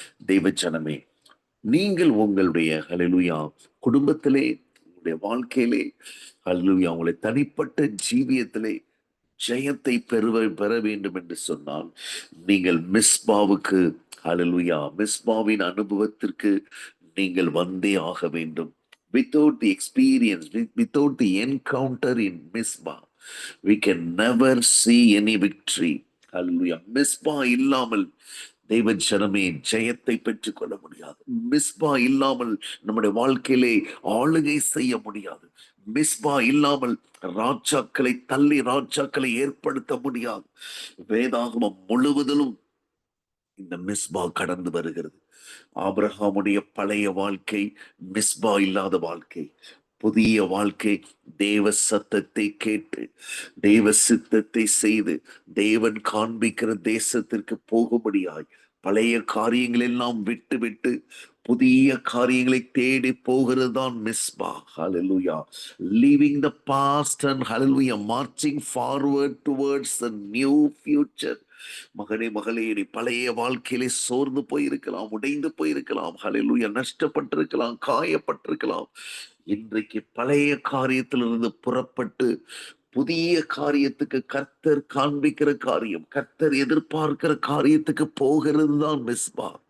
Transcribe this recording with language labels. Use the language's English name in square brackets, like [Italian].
[Tamil] தெய்வ ஜனமே, நீங்கள் உங்களுடைய ஹல்லேலூயா குடும்பத்திலே, உங்களுடைய வாழ்க்கையிலே, ஹல்லேலூயா உங்களுடைய தனிப்பட்ட ஜீவியத்திலே ஜெயத்தை பெற வேண்டும் என்று சொன்னால் நீங்கள் மிஸ்பாவுக்கு, ஹல்லேலூயா, மிஸ்பாவின் அனுபவத்திற்கு நீங்கள் வந்தே ஆக வேண்டும். [English] Without the experience, without the encounter in Misbah, we can never see any victory. Hallelujah. [Tamil] Misba இல்லாமல் தெய்வ ஜனமே ஜெயத்தை பெற்றுக் கொள்ள முடியாது. மிஸ்பா இல்லாமல் நம்முடைய வாழ்க்கையிலே ஆளுகை செய்ய முடியாது. மிஸ்பா இல்லாமல் ராஜாக்களை தள்ளி ராஜாக்களை ஏற்படுத்த முடியாது. வேதாகமம் முழுவதிலும் இந்த மிஸ்பா கடந்து வருகிறது. ஆபிரகாமுடைய பழைய வாழ்க்கை மிஸ்பா இல்லாத வாழ்க்கை. புதிய வாழ்க்கை தேவ சத்தத்தை கேட்டு தேவ சித்தத்தை செய்து தேவன் காண்பிக்கிற தேசத்திற்கு போகும்படியாய் பழைய காரியங்கள் எல்லாம் விட்டு விட்டு புதிய காரியங்களை தேடி போகிறது தான் மிஸ்பா. ஹல்லேலூயா. [English] Leaving the past and hallelujah marching forward towards the new future. [Tamil] மகனே மகளே, நீ பழைய வாழ்க்கையிலே சோர்ந்து போயிருக்கலாம், உடைந்து போயிருக்கலாம், ஹல்லேலூயா, நஷ்டப்பட்டிருக்கலாம், காயப்பட்டிருக்கலாம். இன்றைக்கு பழைய காரியத்திலிருந்து புறப்பட்டு புதிய காரியத்துக்கு கர்த்தர் காண்பிக்கிற காரியம், கர்த்தர் எதிர்பார்க்கிற காரியத்துக்கு போகிறது தான் மிஸ்பா.